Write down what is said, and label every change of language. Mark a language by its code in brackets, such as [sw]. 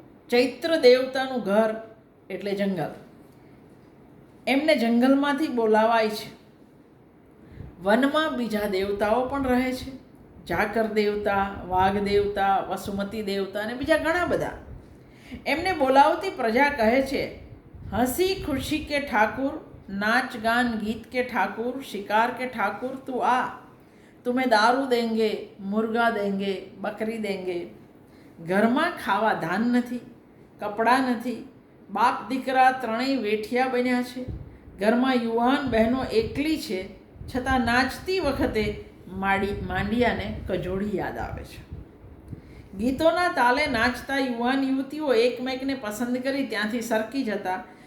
[gu] ચૈત્ર દેવતાનું ઘર એટલે જંગલ. એમને જંગલમાંથી બોલાવાય છે. વનમાં બીજા દેવતાઓ પણ રહે છે. ઝાકર દેવતા, વાઘ દેવતા, વસુમતી દેવતા અને બીજા ઘણા બધા. એમને બોલાવતી પ્રજા કહે છે, [hi] હંસી ખુશી કે ઠાકુર, नाच गान गीत के ठाकुर, शिकार के ठाकुर तू आ, तुम्हें दारू देंगे, मुर्गा देंगे, बकरी देंगे. [gu] ઘરમાં ખાવા ધાન નથી, કપડાં નથી, બાપ દીકરા ત્રણેય વેઠિયા બન્યા છે. ઘરમાં યુવાન બહેનો એકલી છે, છતાં નાચતી વખતે માંડિયાને કજોડી યાદ આવે છે. ગીતોના તાલે નાચતા યુવાન યુવતીઓ એકમેકને પસંદ કરી ત્યાંથી સરકી જતા.